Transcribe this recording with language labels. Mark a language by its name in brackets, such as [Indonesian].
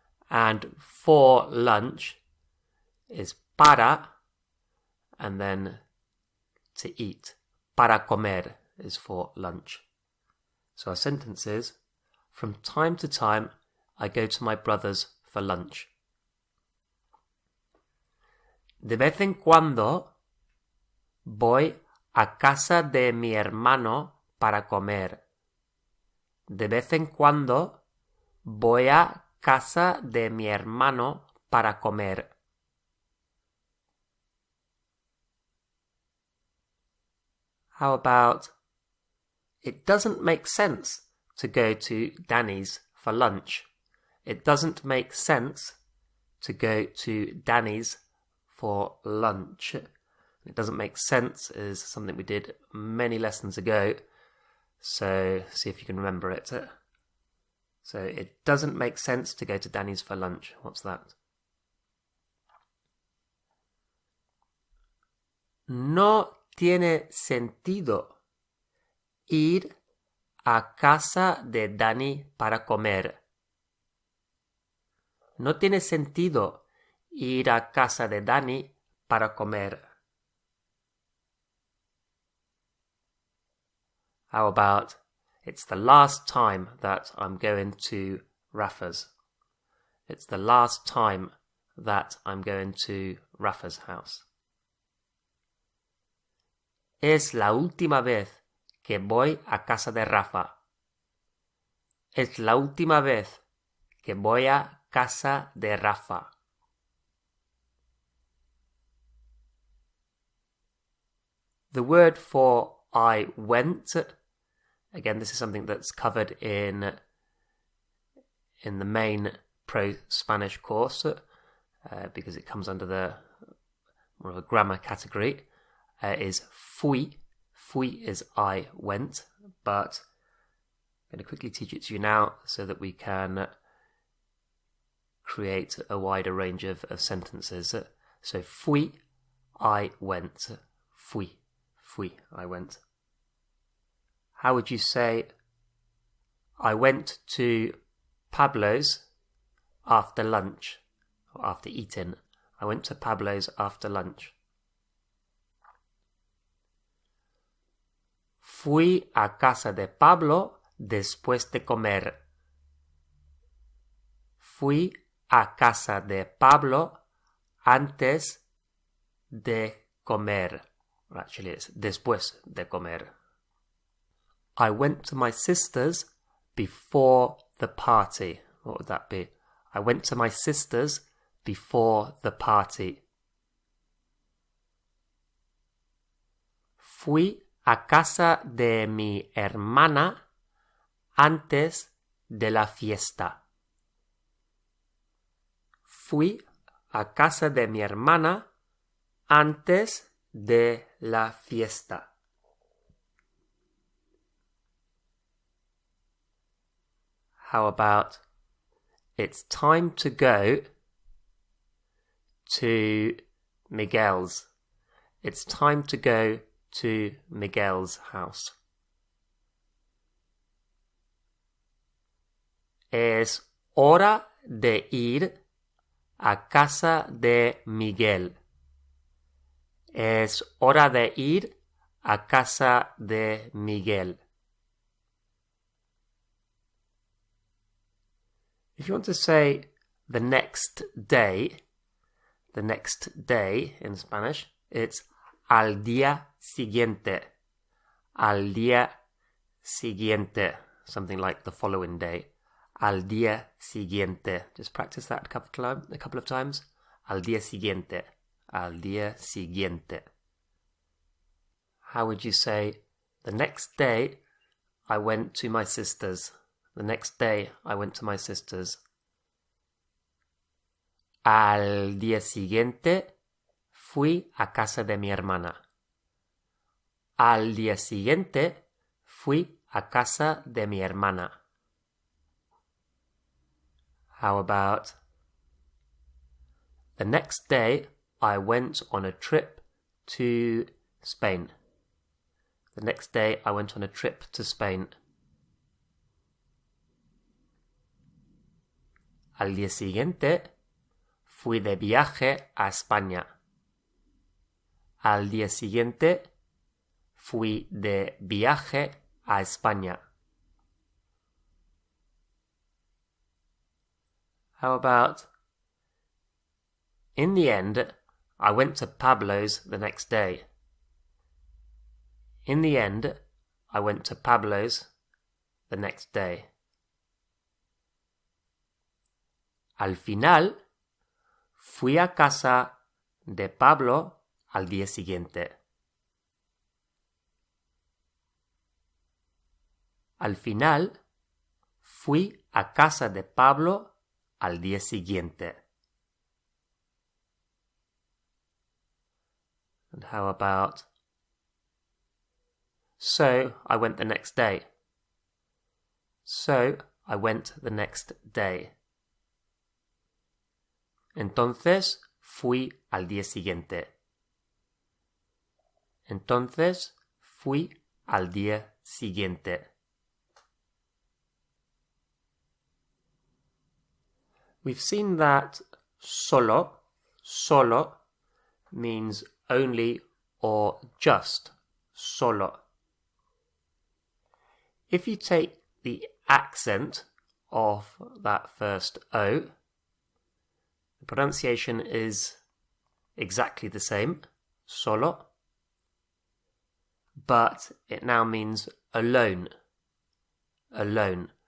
[English] And for lunch is para, and then to eat. [Spanish] Para comer [English] is for lunch. So our sentence is, from time to time, I go to my brother's for lunch. [Spanish] De vez en cuando voy a casa de mi hermano para comer. De vez en cuando voy a casa de mi hermano para comer. [English] How about, it doesn't make sense to go to Danny's for lunch. It doesn't make sense to go to Danny's for lunch. It doesn't make sense is something we did many lessons ago, so see if you can remember it. So it doesn't make sense to go to Danny's for lunch. What's that? [Spanish] No tiene sentido ir a casa de Danny para comer. No tiene sentido ir a casa de Danny para comer. [English] How about, it's the last time that I'm going to Rafa's. It's the last time that I'm going to Rafa's house. [Spanish] Es la última vez que voy a casa de Rafa. Es la última vez que voy a casa de Rafa. [English] The word for I went, again, this is something that's covered in the main Pro Spanish course, because it comes under the more of a grammar category, is fui. Fui is I went, but I'm going to quickly teach it to you now so that we can create a wider range of sentences. So fui, I went. Fui. I went. How would you say, I went to Pablo's after lunch, or after eating? I went to Pablo's after lunch. [Spanish] Fui a casa de Pablo después de comer. Fui a casa de Pablo antes de comer. [English] Actually, it's [Spanish] después de comer. [English] I went to my sister's before the party. What would that be? I went to my sister's before the party. [Spanish] Fui a casa de mi hermana antes de la fiesta. Fui a casa de mi hermana antes de la fiesta. [English] How about, it's time to go to Miguel's. It's time to go to Miguel's house. [Spanish] Es hora de ir a casa de Miguel. Es hora de ir a casa de Miguel. [English] If you want to say the next day in Spanish, it's [Spanish] al día siguiente. Al día siguiente. [English] Something like the following day. [Spanish] Al día siguiente. [English] Just practice that a couple of times. [Spanish] Al día siguiente. Al día siguiente. [English] How would you say, the next day I went to my sister's? The next day I went to my sister's. [Spanish] Al día siguiente fui a casa de mi hermana. Al día siguiente fui a casa de mi hermana. [English] How about, the next day I went on a trip to Spain. The next day I went on a trip to Spain. [Spanish] Al día siguiente fui de viaje a España. Al día siguiente fui de viaje a España. [English] How about, in the end, I went to Pablo's the next day. In the end, I went to Pablo's the next day. [Spanish] Al final, fui a casa de Pablo al día siguiente. Al final, fui a casa de Pablo al día siguiente. [English] And how about, so I went the next day. So I went the next day. [Spanish] Entonces fui al día siguiente. Entonces fui al día siguiente. [English] We've seen that solo means only or just. Solo. If you take the accent of that first O, the pronunciation is exactly the same, solo, but it now means alone. Alone.